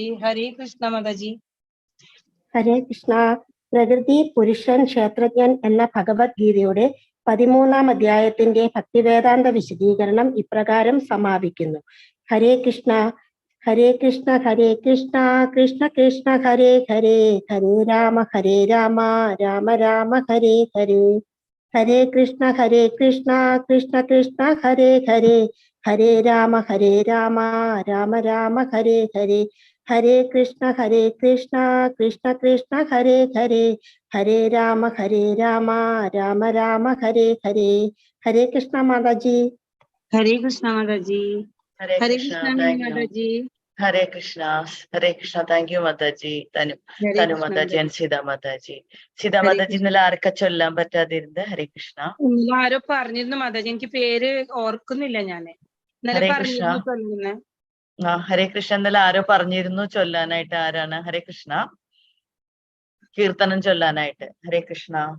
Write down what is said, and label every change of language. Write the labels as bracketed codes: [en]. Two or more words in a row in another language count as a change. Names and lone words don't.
[ml] ഹരേ കൃഷ്ണ മാതാജി. ഹരേ കൃഷ്ണ. പ്രകൃതി, പുരുഷൻ, ക്ഷേത്രജ്ഞൻ എന്ന ഭഗവത്ഗീതയുടെ 13-ാം അധ്യായത്തിന്റെ ഭക്തിവേദാന്ത വിശദീകരണം ഇപ്രകാരം സമാപിക്കുന്നു. [sa] ഹരേ കൃഷ്ണ കൃഷ്ണ കൃഷ്ണ കൃഷ്ണ ഹരേ ഹരേ, ഹരേ രാമ രാമ രാമ ഹരേ ഹരേ. Hare Krishna, Krishna Krishna, Hare Hare, Hare Rama, Rama Rama, Hare Hare. Hare Krishna, Krishna Krishna, Hare Hare, Hare Rama, Rama Rama, Hare Hare. [ml] Hare Krishna Mataji. Hare Krishna Mataji. Hare Krishna, [en] thank you. Hare Krishna, thank you Mataji. Tanu Mataji and Siddha Mataji. [ml] Siddha Mataji ഇന്നലെ ആർക്കാ ചൊല്ലാൻ പറ്റാതിരുന്നത്? ഹരേ കൃഷ്ണ. ആരോ പറഞ്ഞിരുന്നു മാതാജി, എനിക്ക് പേര് ഓർക്കുന്നില്ല ഞാന്. ഹരേ കൃഷ്ണ. ഹരേ കൃഷ്ണ ഇന്നലെ ആരോ പറഞ്ഞിരുന്നു ചൊല്ലാനായിട്ട്. ആരാണ്? ഹരേ കൃഷ്ണ. കീർത്തനം ചൊല്ലാനായിട്ട്. ഹരേ കൃഷ്ണ.